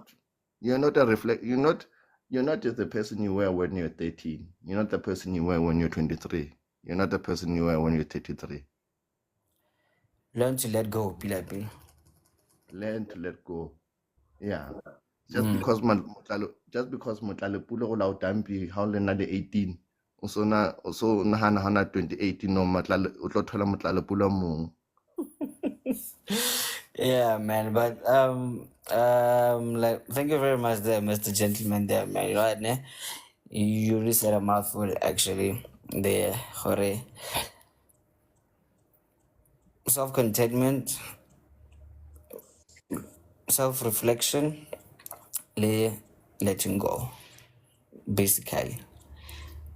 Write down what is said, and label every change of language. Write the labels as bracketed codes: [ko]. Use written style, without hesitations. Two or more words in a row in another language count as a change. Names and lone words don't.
[en] You're not just the person you were when you're 13. You're not the person you were when you're 23. You're not the person you were when you're 33. Learn to let go, Pila. Learn to let go. Yeah. Just because [st] Motlale Pula o lao dampi ha o le na le 18, o so nahana hana 2018 no o tlo thola Motlale Pula mong. [en] Yeah, man. But like, thank you very much, there, Mr. Gentleman. There, man. Right, ne? You really said a mouthful, actually. There, hore. Self-contentment, self-reflection, letting go, basically.